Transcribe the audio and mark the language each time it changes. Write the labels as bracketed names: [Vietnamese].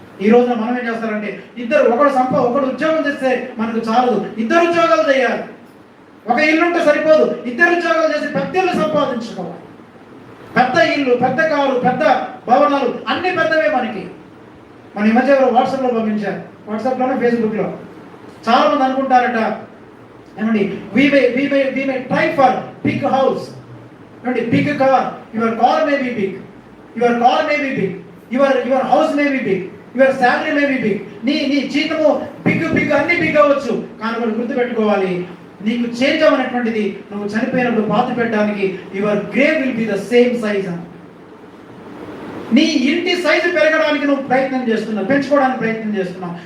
[Telugu] ఈ రోజున మనం ఏం చేస్తారంటే ఒకడు ఉద్యోగం చేస్తే మనకు చాలదు, 2 ఉద్యోగాలు చేయాలి. ఒక ఇల్లు ఉంటే సరిపోదు, 2 ఉద్యోగాలు చేసి పెద్ద ఇల్లు సంపాదించుకోవాలి. పెద్ద ఇల్లు, పెద్ద కారు, పెద్ద భవనాలు అన్ని పెద్దవే మనకి. మన ఈ మధ్య వాట్సాప్లో పంపించారు, వాట్సాప్లోనే ఫేస్బుక్లో. చాలా మంది అనుకుంటారట ఏమండి [English] we may try for big house, ఏమండి big car, your car may be big, your house may be big, your salary may be big. [Telugu] నీ జీతము బిగ్ అన్ని బిగ్ అవ్వచ్చు, కానీ మనం గుర్తుపెట్టుకోవాలి, నీకు చేంజ్ అవ్వనటువంటిది నువ్వు చనిపోయినప్పుడు పాతి పెట్టడానికి [English] Your grave will be the same size. [Telugu] నీ ఇంటి సైజు పెరగడానికి నువ్వు ప్రయత్నం చేస్తున్నావు, పెంచుకోవడానికి ప్రయత్నం చేస్తున్నావు.